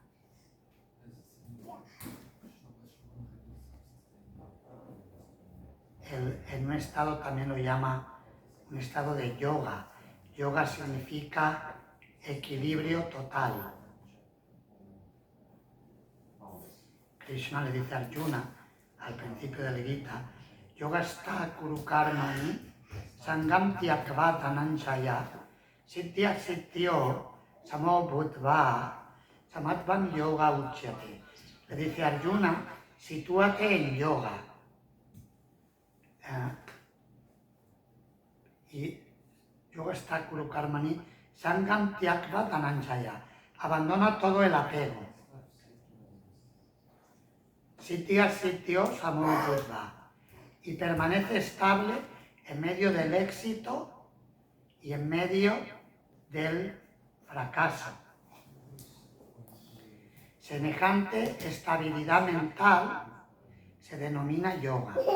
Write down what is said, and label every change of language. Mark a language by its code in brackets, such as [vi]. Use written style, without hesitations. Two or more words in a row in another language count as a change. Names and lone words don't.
[es] En un estado también lo llama un estado de yoga. Yoga significa equilibrio total. Krishna le dice a Arjuna al principio del Gita, [sa] Yogastha kuru karmani sangam tyakva dhananjaya siddhya siddhyo samo bhutva samatvam yoga uchyate. [es] Le dice a Arjuna, sitúate en yoga. [sa] Y Yogastha kuru karmani sangam tyakva dhananjaya. [es] Abandona todo el apego. [sa] Siddhya siddhyo samo bhutva. [es] Y permanece estable en medio del éxito y en medio del fracaso. Semejante estabilidad mental se denomina yoga.